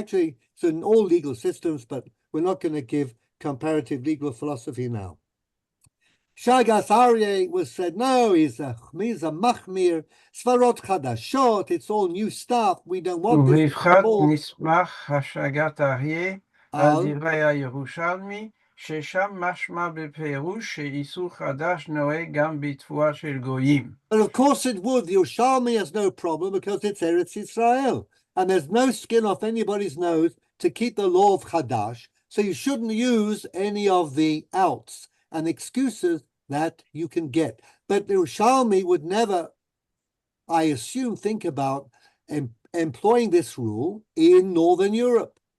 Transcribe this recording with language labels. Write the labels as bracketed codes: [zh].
[en] Actually, it's in all legal systems, but we're not going to give comparative legal philosophy now. Shagas Aryeh was said, no, he's a machmir, [he] svarot chadashot, [en] it's all new stuff, we don't want this. [he] ובבחת נסמך השגת אריה על דברי הירושלמי, ששם משמע בפירוש שאיסור חדש נוהג גם בתבואה של גויים. [en] But of course it would. The Yerushalmi has no problem because it's Eretz Israel, and there's no skin off anybody's nose to keep the law of Chadash, so you shouldn't use any of the outs and excuses that you can get. But the Yerushalmi would never, I assume, think about employing this rule in Northern Europe.